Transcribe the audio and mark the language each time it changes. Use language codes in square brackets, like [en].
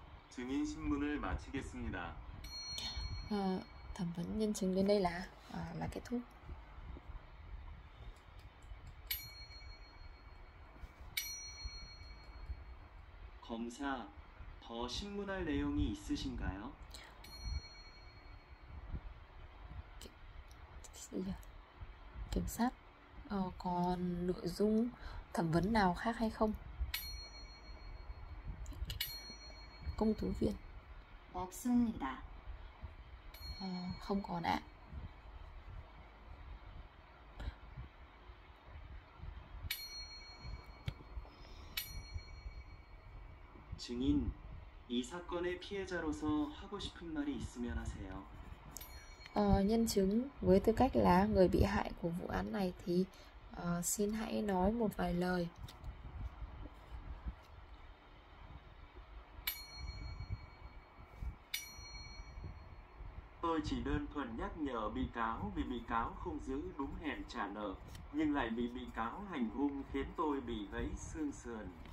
[ko] 증인 신문을 마치겠습니다. [vi] thẩm vấn nhân chứng đến đây là kết thúc. [ko] 검사, 더 신문할 내용이 있으신가요? [vi] Kiểm sát còn nội dung thẩm vấn nào khác hay không? Công tố viên: [ko] 없습니다. [vi] không còn ạ. [ko] 증인, 이 사건의 피해자로서 하고 싶은 말이 있으면 하세요. [vi] Nhân chứng với tư cách là người bị hại của vụ án này thì xin hãy nói một vài lời. Tôi chỉ đơn thuần nhắc nhở bị cáo vì bị cáo không giữ đúng hẹn trả nợ, nhưng lại bị cáo hành hung khiến tôi bị gãy xương sườn.